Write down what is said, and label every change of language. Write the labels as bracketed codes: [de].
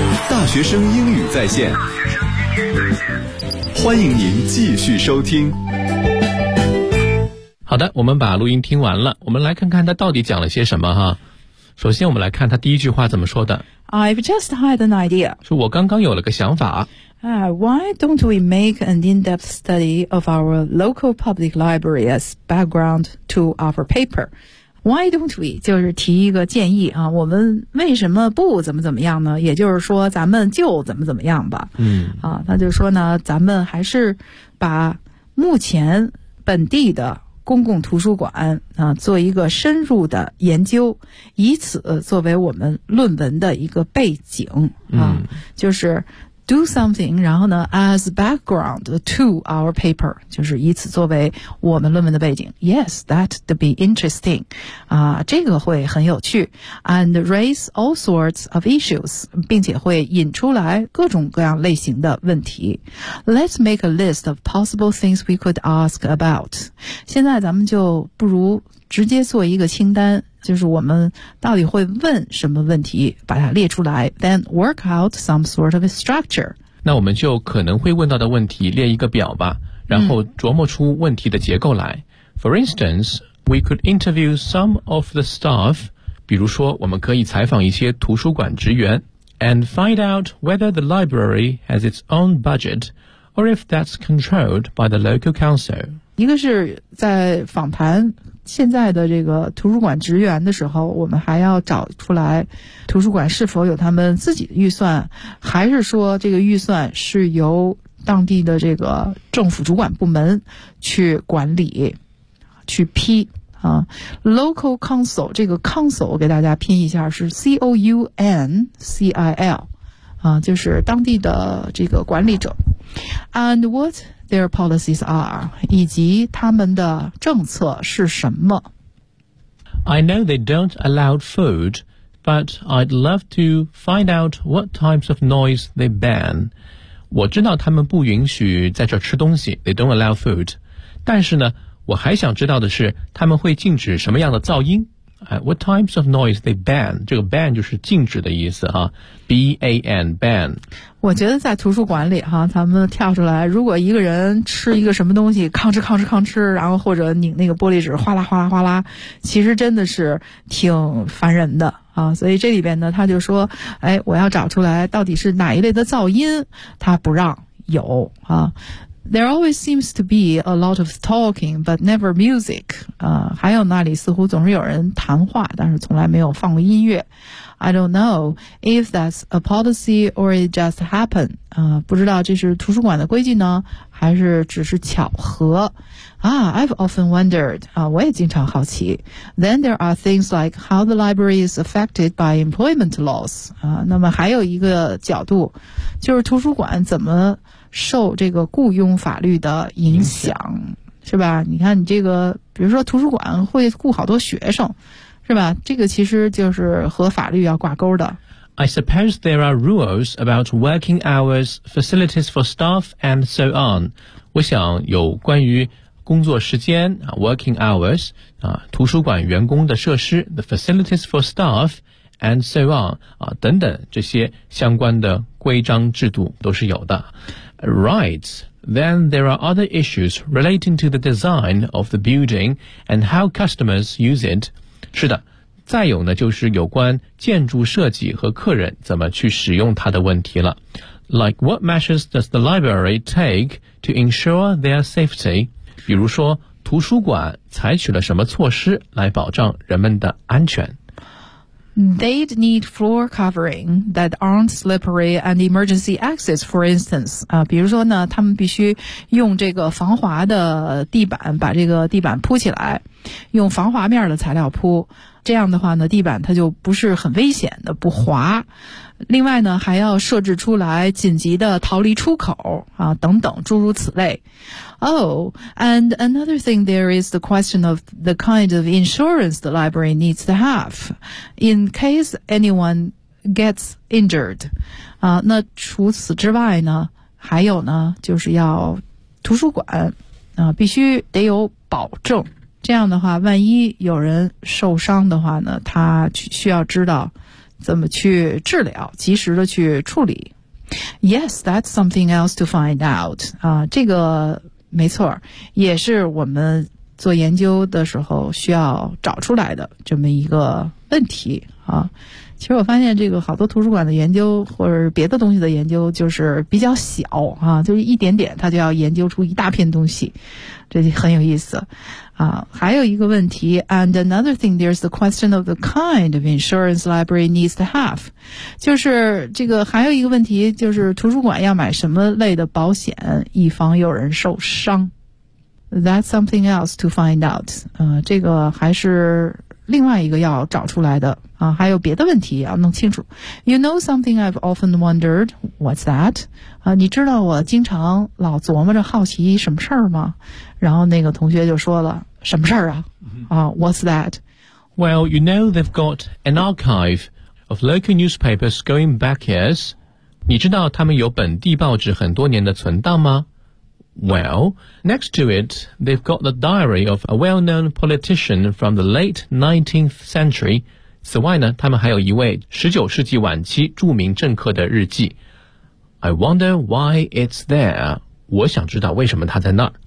[zh] 大学生英语在线，欢迎您继续收听。好的，我们把录音听完了，我们来看看他到底讲了些什么哈。首先我们来看他第一句话怎么说的。 [en] I've just had an idea. [zh] 是我刚刚有了个想法。 [en] Why don't we make an in-depth study of our local public library as background to our paper? Why don't we? [zh] 就是提一个建议啊，我们为什么不怎么怎么样呢？也就是说咱们就怎么怎么样吧。嗯。啊，那就说呢，咱们还是把目前本地的公共图书馆啊做一个深入的研究，以此作为我们论文的一个背景啊，嗯，就是 [en] do something, [zh] 然后呢 [en] as background to our paper, [zh] 就是以此作为我们论文的背景。 [en] Yes, that'd be interesting. 啊， [zh] 这个会很有趣。 [en] And raise all sorts of issues, [zh] 并且会引出来各种各样类型的问题。 [en] Let's make a list of possible things we could ask about. [zh] 现在咱们就不如直接做一个清单，就是我们到底会问什么问题，把它列出来 ， [en] then work out some sort of a structure。 [zh] 那我们就可能会问到的问题列一个表吧，然后琢磨出问题的结构来。 [en] 嗯，For instance, we could interview some of the staff. [zh] 比如说，我们可以采访一些图书馆职员 [en] ，and find out whether the library has its own budget, or if that's controlled by the local council. [zh] 一个是在访谈现在的这个图书馆职员的时候，我们还要找出来图书馆是否有他们自己的预算，还是说这个预算是由当地的这个政府主管部门去管理去批啊。 Local council, 这个 council 我给大家拼一下，是 council 啊，就是当地的这个管理者。 [en] And whatTheir policies are, [zh] 以及他们的政策是什么。 [en] I know they don't allow food, but I'd love to find out what types of noise they ban. [zh] 我知道他们不允许在这吃东西， [en] they don't allow food. [zh] 但是呢，我还想知道的是，他们会禁止什么样的噪音？ [en] What types of noise they ban? [zh] 这个 ban 就是禁止的意思哈 ，B-A-N ban。我觉得在图书馆里哈，咱们跳出来，如果一个人吃一个什么东西，吭哧吭哧吭哧，然后或者拧那个玻璃纸，哗啦哗啦哗啦，其实真的是挺烦人的啊。所以这里边呢，他就说，哎，我要找出来到底是哪一类的噪音，他不让有啊。 [en] There always seems to be a lot of talking, but never music. [zh] 还有那里似乎总是有人谈话，但是从来没有放过音乐。 [en] I don't know if that's a policy or it just happened. [zh] 不知道这是图书馆的规矩呢，还是只是巧合啊。 [en] I've often wondered, [zh] 啊，我也经常好奇。 [en] Then there are things like how the library is affected by employment laws, [zh] 啊，那么还有一个角度，就是图书馆怎么受这个雇佣法律的影响，是吧？你看你这个，比如说图书馆会雇好多学生，是吧？这个其实就是和法律要挂钩的。 [en] I suppose there are rules about working hours, facilities for staff, and so on. [zh] 我想有关于工作时间 [en] working hours, [zh] 图书馆员工的设施 [en] the facilities for staff, and so on, [zh] 等等这些相关的规章制度都是有的。 [en] Right, then there are other issues relating to the design of the building and how customers use it. [zh] 是的。再有呢，就是有关建筑设计和客人怎么去使用它的问题了。 [en] Like what measures does the library take to ensure their safety? [zh] 比如说，图书馆采取了什么措施来保障人们的安全？ [en] They'd need floor covering that aren't slippery and emergency exits, for instance. [zh] 比如说呢，他们必须用这个防滑的地板把这个地板铺起来，用防滑面的材料铺。这样的话呢，地板它就不是很危险的，不滑。另外呢，还要设置出来紧急的逃离出口啊，等等诸如此类。 [en] Oh, and another thing, there is the question of the kind of insurance the library needs to have in case anyone gets injured. [zh] 啊，那除此之外呢，还有呢，就是要图书馆啊，必须得有保证。这样的话，万一有人受伤的话呢，他需要知道怎么去治疗，及时的去处理。 [en] Yes, that's something else to find out. [zh] 啊，这个没错，也是我们做研究的时候需要找出来的这么一个问题啊。其实我发现这个好多图书馆的研究或者别的东西的研究就是比较小啊，就是一点点他就要研究出一大片东西，这就很有意思啊。还有一个问题 [en] ,and another thing, there's the question of the kind of insurance library needs to have. [zh] 就是这个还有一个问题，就是图书馆要买什么类的保险以防有人受伤。 [en] That's something else to find out. [zh] 这个还是另外一个要找出来的啊，还有别的问题要弄清楚。 You know something I've often wondered, what's that? 啊，你知道我经常老琢磨着好奇什么事儿吗？然后那个同学就说了，什么事儿啊？ [en] 啊 ，What's that? Well, you know they've got an archive of local newspapers going back years. [zh] 你知道他们有本地报纸很多年的存档吗？ [en] Well, next to it, they've got the diary of a well-known politician from the late 19th century. [zh] 此外呢，他们还有一位19世纪晚期著名政客的日记。 [en] I wonder why it's there. [zh] 我想知道为什么它在那儿。